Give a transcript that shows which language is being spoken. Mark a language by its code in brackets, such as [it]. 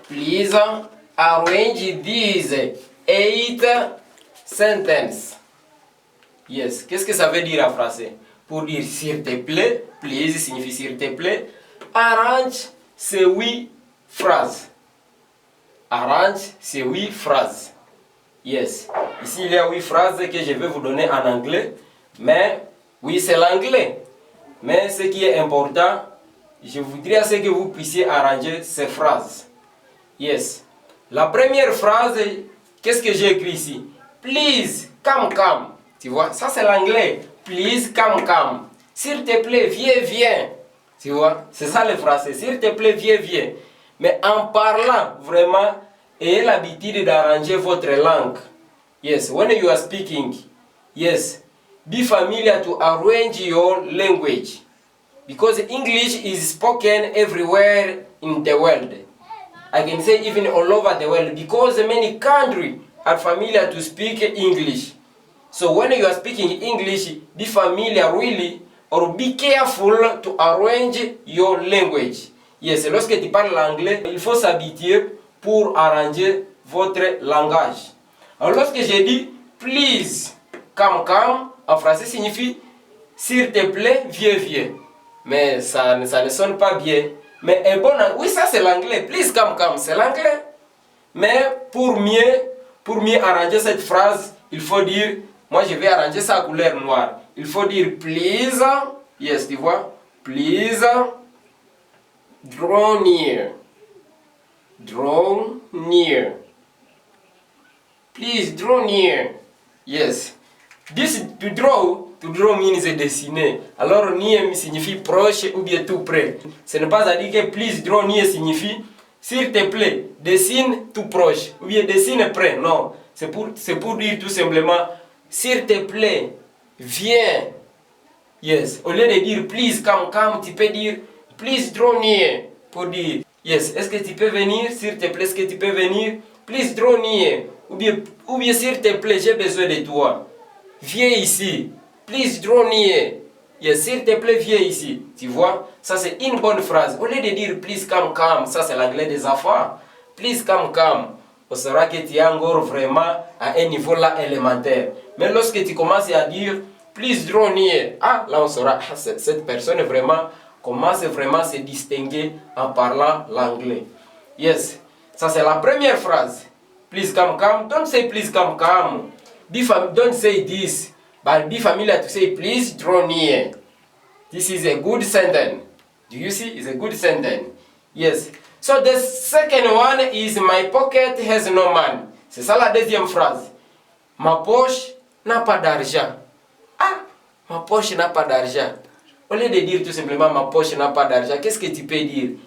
[en] Please arrange these 8 sentences. Yes. [fr] Qu'est-ce que ça veut dire en français? Pour dire s'il te plaît, please signifie s'il te plaît. Arrange ces 8 phrases. Arrange ces 8 phrases. Yes. Ici, il y a 8 phrases que je vais vous donner en anglais. Mais, oui, c'est l'anglais. Mais ce qui est important, je voudrais que vous puissiez arranger ces phrases. Yes. La première phrase, qu'est-ce que j'ai écrit ici? [en] Please, come, come. [fr] Tu vois, ça c'est l'anglais. [en] Please, come, come. [fr] S'il te plaît, viens, viens. Tu vois, c'est ça le français. S'il te plaît, viens, viens. Mais en parlant, vraiment, ayez l'habitude d'arranger votre langue. [en] Yes, when you are speaking, yes, be familiar to arrange your language. Because English is spoken everywhere in the world. I can say even all over the world, because many countries are familiar to speak English. So when you are speaking English, be familiar really, or be careful to arrange your language. [fr] Yes, lorsque tu parles l'anglais, il faut s'habituer pour arranger votre langage. Alors lorsque j'ai dit [en] please, come, come, [fr] en français signifie s'il te plaît, viens, viens. Mais ça ne sonne pas bien. Mais un bon, oui, ça c'est l'anglais. [en] Please, come, come, [fr] c'est l'anglais. Mais pour mieux arranger cette phrase, il faut dire, moi je vais arranger ça à couleur noire. Il faut dire please, yes, tu vois, [en] please, draw near. Draw near. Please draw near. Yes. This to draw means dessiner. [fr] Alors near signifie proche ou bien tout près. Ce n'est pas à dire que [en] please draw near [fr] signifie s'il te plaît, dessine tout proche ou bien dessine près. Non, c'est pour dire tout simplement s'il te plaît, viens. Yes. Au lieu de dire [en] please come, come, [fr] tu peux dire please draw near pour dire yes. Est-ce que tu peux venir? S'il te plaît, est-ce que tu peux venir? [en] Please draw near. [fr] Ou bien s'il te plaît, j'ai besoin de toi. Viens ici. [en] Please draw near. [fr] Yes, s'il te plaît, viens ici. Tu vois, ça c'est une bonne phrase. Au lieu de dire please come, come, ça c'est l'anglais des enfants. [en] Please come, come. [fr] On saura que tu es encore vraiment à un niveau là élémentaire. Mais lorsque tu commences à dire [en] please draw near, [fr] ah, là on saura, cette personne vraiment commence vraiment à se distinguer en parlant l'anglais. Yes, ça c'est la première phrase. [en] Please come, come. Don't say please come, come. Don't say this. But be familiar to say please draw near. This is a good sentence. Do you see? It's a good sentence. Yes. So the second one is my pocket has no money. [fr] C'est ça la deuxième phrase. Ma poche n'a pas d'argent. Ah, ma poche n'a pas d'argent. Au lieu de dire tout simplement ma poche n'a pas d'argent, qu'est-ce que tu peux dire?